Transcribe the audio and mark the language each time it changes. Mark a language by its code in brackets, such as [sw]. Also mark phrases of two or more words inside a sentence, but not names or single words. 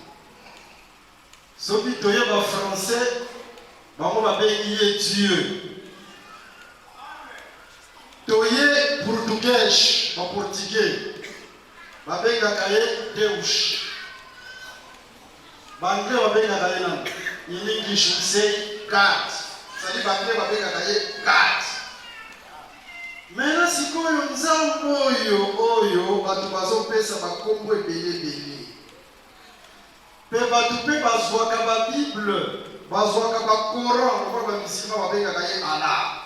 [ln] Soki toye français, bango babengi ye Dieu. Toye portugais, portugais, babengaka ye Deus. Banglais babengaka ye nani? [en] In English we say God. [ln] Sali banglais babengaka ye God. Maintenant sikoyo Nzambe oyo bato bazopesa bakombo ebele. Pe bato pe bazwaka ba Bible, bazwaka ba Coran, kwa bamisima babengaka ye Allah.